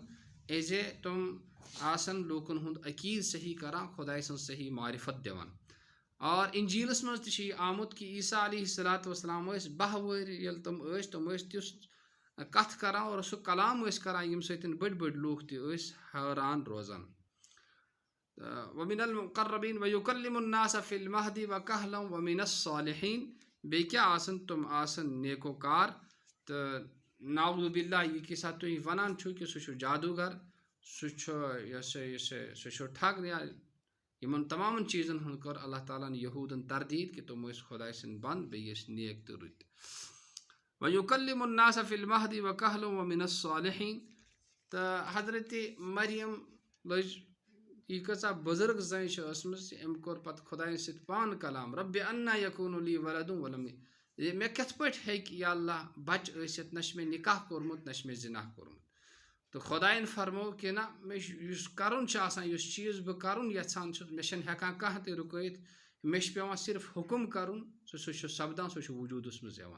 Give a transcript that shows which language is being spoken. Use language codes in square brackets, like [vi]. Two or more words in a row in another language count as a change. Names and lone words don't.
[ks] زِ تِم آسن لوٗکن ہُنٛد عقیٖد صحیح کران، خۄداے سٕنٛز صحیح معرفت دِوان۔ اور انجیٖلس منٛز تہِ چھُ یہِ آمُت کہ عیسیٰ [ar] علیہ السلام [ks] ٲسۍ 10 ؤہرۍ ییٚلہِ تِم ٲسۍ تِژھ کتھ کران اور سُہ کلام ٲسۍ کران ییٚمہِ سۭتۍ بٔڑۍ بٔڑۍ لوٗکھ تہِ ٲسۍ حٲران روزان۔ [ar] ومن المقربین ویکلم الناس فی المہدی وکہلا ومن الصالحین۔ [ks] بیٚیہِ کیاہ آسن؟ تِم آسن نیکوکار تہٕ [ar] نعوذ باللہ [ks] یہِ کہِ ساتہٕ تُہۍ ونان چھُو کہ سُہ چھُ جادوگر، سُہ چھُ ٹھگ، یا یِمن تمام چیٖزن ہُنٛد کٔر اللہ تعالیٰ ہن یہوٗدن تردیٖد کہ تِم ٲسۍ خۄداے سٕنٛدۍ بنٛد، بیٚیہِ ٲسۍ نیک تہٕ رٕتۍ۔ [ar] ویکلم الناس فی المہدی وکہلا ومن الصالحین۔ [ks] تہٕ حضرت مریم لٔج، یہِ کۭژاہ بُزرگ زٔنۍ چھِ ٲسمٕژ، أمۍ کوٚر پتہٕ خۄدایَس سۭتۍ پانہٕ کلام، [ar] ربِ انا یکون لی ولد ولم، [ks] مےٚ کِتھ پٲٹھۍ ہیٚکہِ یا اللہ بچہِ ٲسِتھ، نہ چھُ مےٚ نکاح کوٚرمُت نہ چھُ مےٚ زِناح کوٚرمُت۔ تہٕ خۄدایَن فرموو کہ نہ، مےٚ چھُ یُس کرُن چھُ آسان، یُس چیٖز بہٕ کرُن یژھان چھُس، مےٚ چھنہٕ ہٮ۪کان کانٛہہ تہِ رُکٲیِتھ، مےٚ چھُ پیٚوان صرف حُکُم کرُن، سُہ چھُ سپدان، سُہ چھُ وجوٗدس منٛز یِوان۔